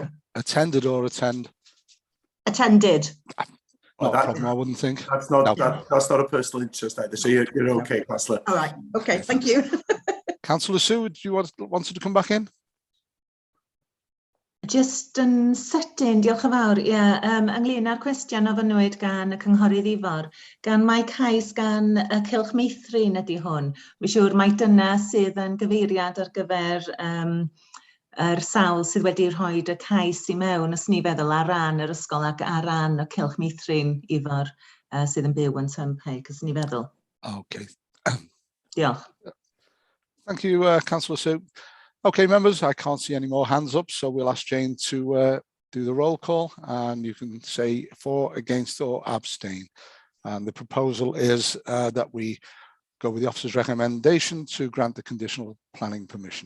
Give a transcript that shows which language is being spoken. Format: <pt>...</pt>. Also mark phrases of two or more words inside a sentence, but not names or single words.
<en>Attended or attend? Attended. Not a problem, I wouldn't think. That's not No. that's not a personal interest either. So you're okay, Councillor. All right. Okay. Thank you. Councillor Sue, do you wanted to come back in?</en> <cy>Just yn sydyn, diolch yn fawr. Ie, ynglyn â'r cwestiwn ofynnwyd gan y cynghorydd Ifor, gan mae cais gan y cylch meithrin ydy hwn. Mae'n siŵr mai dyna sydd yn gyfeiriad ar gyfer yr sawl sydd wedi rhoi y cais i mewn, os ni feddwl ar ran yr ysgol ac ar ran y cylch meithrin Ifor sydd yn byw yn Turnpike, os ni feddwl.</cy> <en>Okay.</en> <cy>Diolch.</cy> <en>Thank you, Councillor Sue. Okay, members, I can't see any more hands up, so we'll ask Jane to do the roll call, and you can say for, against, or abstain. And the proposal is that we go with the officer's recommendation to grant the conditional planning permission.</en>